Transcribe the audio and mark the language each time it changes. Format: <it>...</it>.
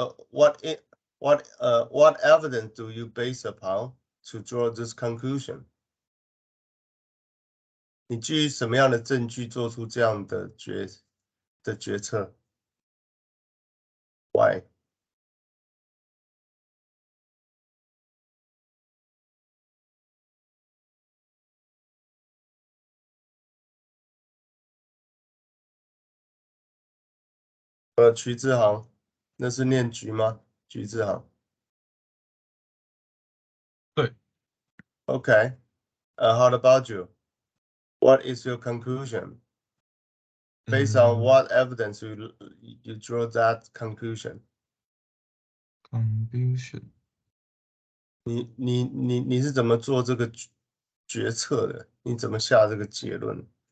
<en>What evidence do you base upon to draw this conclusion?</en> <zh>你基于什么样的证据做出这样的决策 ？</zh> <en>Why？</en> <zh>徐志航，那是念菊吗？徐志航。对。</zh> <en>Okay. How about you? What is your conclusion? Based on what evidence you draw that conclusion? Conclusion.</en> <zh>你是怎么做这个决策的？你怎么下这个结论？</zh>